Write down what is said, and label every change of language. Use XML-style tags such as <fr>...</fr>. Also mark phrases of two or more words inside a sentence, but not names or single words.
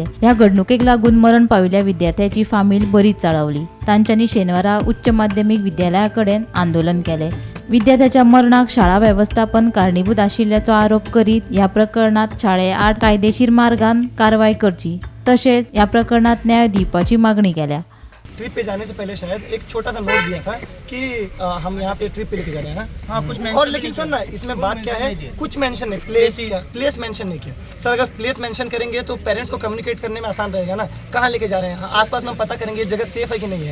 <kok>ह्या घडणुकेक लागून मरण पाविल्ल्या विद्यार्थ्याची फामील बरीच चाळवली। तांच्यांनी शेनवारा उच्च माध्यमिक विद्यालया कडेन आंदोलन केलें। विद्यार्थ्याच्या मरणाक शाळा वेवस्थापन कारणीभूत आशिल्ल्याचो आरोप करीत ह्या प्रकरणात शाळे आड कायदेशीर मार्गान कारवाई करची तशेंच ह्या प्रकरणात न्याय दिवपाची मागणी केल्या।</kok> <hi>ट्रिप पे जाने से पहले शायद एक छोटा सा नोट दिया था कि हम यहाँ पे ट्रिप पे लेके जा रहे हैं ना। हाँ, कुछ और लेकिन सर ना इसमें बात क्या है, कुछ मेंशन नहीं,</hi> <en>place mention</en> <hi>नहीं किया सर। अगर</hi> <en>place mention</en> <hi>करेंगे तो पेरेंट्स को कम्युनिकेट करने में आसान रहेगा ना, कहाँ लेके जा रहे हैं, आसपास में हम पता करेंगे जगह सेफ है कि नहीं है।</hi>